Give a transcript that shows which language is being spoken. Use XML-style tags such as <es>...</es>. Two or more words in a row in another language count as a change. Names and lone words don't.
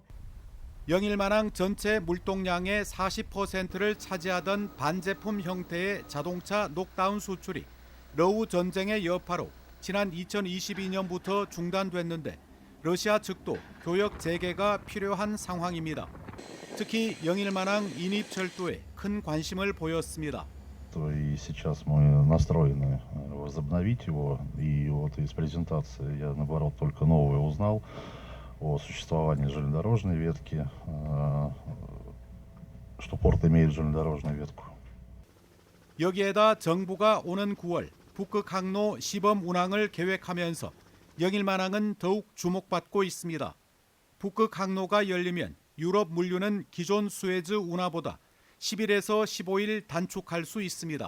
<ko>영일만항 전체 물동량의 40%를 차지하던 반제품 형태의 자동차 녹다운 수출이 러우 전쟁의 여파로 지난 2022년부터 중단됐는데 러시아 측도 교역 재개가 필요한 상황입니다. 특히 영일만항 인입철도에 큰 관심을 보였습니다.</ko> <ru>И сейчас мы настроены возобновить его. И вот из презентации я, наоборот, только новое узнал о существовании железнодорожной ветки, что порт имеет железнодорожную ветку.</ru> <ko>여기에다 정부가 오는 9월 북극 항로 시범 운항을 계획하면서 영일만항은 더욱 주목받고 있습니다. 북극 항로가 열리면 유럽 물류는 기존 수에즈 운하보다 10일에서 15일 단축할 수 있습니다.</ko>